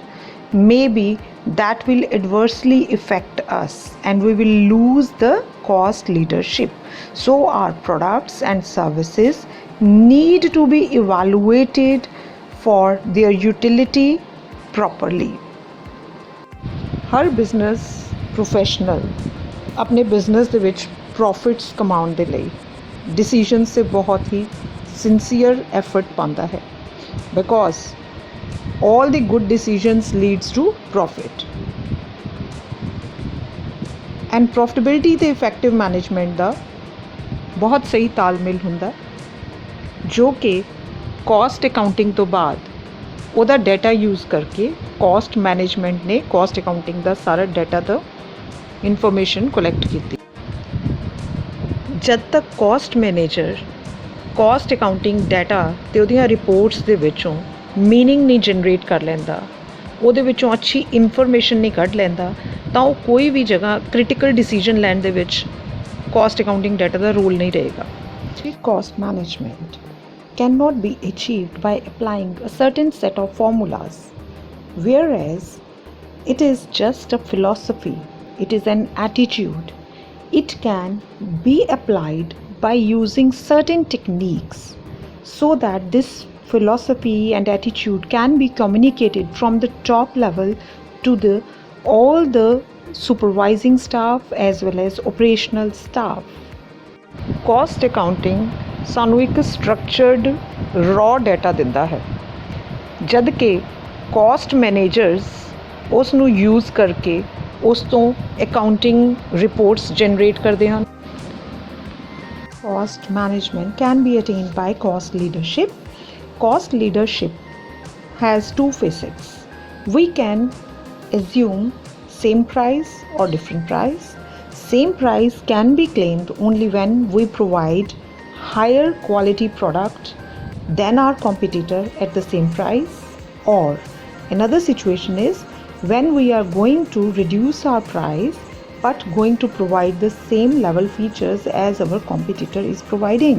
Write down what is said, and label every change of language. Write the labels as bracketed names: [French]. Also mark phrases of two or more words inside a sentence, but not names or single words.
[English] Maybe that will adversely affect us and we will lose the cost leadership. So our products and services need to be evaluated for their utility properly. [Punjabi] ਹਰ [English] business professional [Punjabi] ਆਪਣੇ ਬਿਜ਼ਨਸ ਦੇ ਵਿੱਚ ਪ੍ਰੋਫਿਟਸ ਕਮਾਉਣ ਦੇ ਲਈ ਡਿਸੀਜਨਸ 'ਤੇ ਬਹੁਤ ਹੀ [English] sincere effort [Punjabi] ਪਾਉਂਦਾ ਹੈ, [English] because all the good decisions leads to profit, and profitability [Punjabi] ਤੇ [English] effective management [Punjabi] ਦਾ ਬਹੁਤ ਸਹੀ ਤਾਲਮੇਲ ਹੁੰਦਾ, ਜੋ ਕਿ [English] cost accounting [Punjabi] ਤੋਂ ਬਾਅਦ ਉਹਦਾ [English] data use [Punjabi] ਕਰਕੇ [English] cost management [Punjabi] ਨੇ [English] cost accounting [Punjabi] ਦਾ ਸਾਰਾ ਡਾਟਾ ਤੋਂ [English] information collect [Punjabi] ਕੀਤੀ। ਜਦ ਤੱਕ [English] cost manager cost accounting data [Punjabi] ਤੇ ਉਹਦੀਆਂ ਰਿਪੋਰਟਸ ਦੇ ਵਿੱਚੋਂ ਮੀਨਿੰਗ ਨਹੀਂ ਜਨਰੇਟ ਕਰ ਲੈਂਦਾ, ਉਹਦੇ ਵਿੱਚੋਂ ਅੱਛੀ ਇਨਫੋਰਮੇਸ਼ਨ ਨਹੀਂ ਕੱਢ ਲੈਂਦਾ, ਤਾਂ ਉਹ ਕੋਈ ਵੀ ਜਗ੍ਹਾ [English] critical decision [Punjabi] ਲੈਣ ਦੇ ਵਿੱਚ [English] cost accounting data [Punjabi] ਦਾ ਰੋਲ ਨਹੀਂ ਰਹੇਗਾ। [English] Cost management cannot be achieved by applying a certain set of formulas, whereas it is just a philosophy, it is an attitude. It can be applied by using certain techniques so that this philosophy and attitude can be communicated from the top level to all the supervising staff as well as operational staff. Cost accounting [Punjabi] ਸਾਨੂੰ ਇੱਕ [English] structured raw data [Punjabi] ਦਿੰਦਾ ਹੈ, ਜਦ ਕਿ [English] cost managers [Punjabi] ਉਸ ਨੂੰ ਯੂਜ਼ ਕਰਕੇ ਉਸ ਤੋਂ [English] accounting reports generate [Punjabi] ਕਰਦੇ ਹਨ। [English] Cost management can be attained by cost leadership. Cost leadership has two facets. We can assume same price or different price. Same price can be claimed only when we provide higher quality product than our competitor at the same price, or another situation is when we are going to reduce our price but going to provide the same level features as our competitor is providing.